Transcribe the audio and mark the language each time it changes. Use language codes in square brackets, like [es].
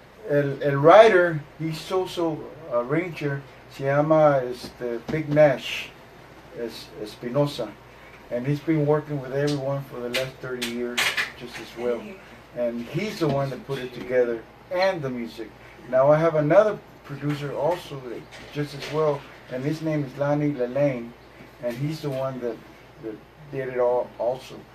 [en] El writer, he's also a arranger. [es] Se llama Big Nash Espinosa. [en] And he's been working with everyone for the last 30 years just as well. And he's the one that put it together and the music. Now I have another producer also just as well, and his name is Lonnie Lelaine, and he's the one that did it all also.